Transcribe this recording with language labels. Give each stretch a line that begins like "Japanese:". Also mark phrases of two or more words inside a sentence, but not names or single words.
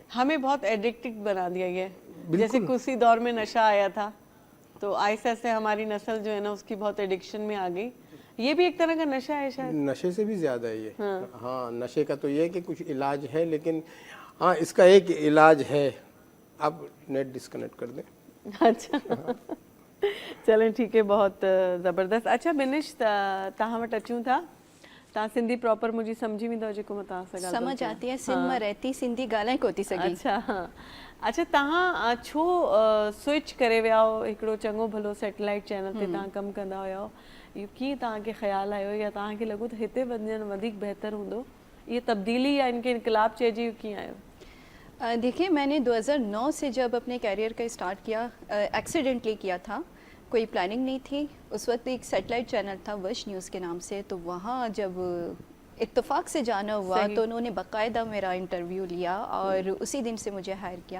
Urdu: ہمیں بہت ایڈکٹو بنا دیا گیا ہے۔ جیسے کچھ دور میں نشہ آیا تھا، تو ایسے ایسے ہماری نسل جو ہے نا اس کی بہت ایڈکشن میں آ گئی. یہ بھی ایک طرح کا نشہ ہے شاید. نشے سے بھی زیادہ ہے یہ. ہاں، نشے کا تو یہ ہے کہ کچھ علاج ہے، لیکن ہاں اس کا ایک علاج ہے، آپ
English: net disconnect
Urdu: کر دیں. اچھا، چلیں ٹھیک ہے، بہت زبردست.
Sindhi: अच्छा बिनिश, तव्हां वटि अचूं था. तव्हां सिंधी प्रॉपर मुंहिंजी सम्झी वेंदव जेको मां तव्हां सां ॻाल्हि
Urdu: سمجھ آتی ہے
Sindhi: सिंध में रहती सिंधी ॻाल्हाए कोन थी सघी। अच्छा हाँ अच्छा तव्हां छो स्विच करे विया हो हिकिड़ो चङो भलो
English: satellite channel
Sindhi: ते तव्हां कमु कंदा हुया इहो कीअं तव्हांखे ख़्यालु आयो या तव्हांखे लॻो त हिते वञणु वधीक बहितर हूंदो
Urdu: یہ تبدیلی یا ان کے انقلاب
Sindhi: चइजे कीअं आयो?
Urdu: دیکھیے میں نے 2009 سے جب اپنے کیریئر کا اسٹارٹ کیا ایکسیڈنٹلی کیا تھا، کوئی پلاننگ نہیں تھی. اس وقت ایک
English: satellite channel
Urdu: تھا وش نیوز کے نام سے، تو وہاں جب اتفاق سے جانا ہوا تو انہوں نے باقاعدہ میرا انٹرویو لیا اور اسی دن سے مجھے ہائر کیا.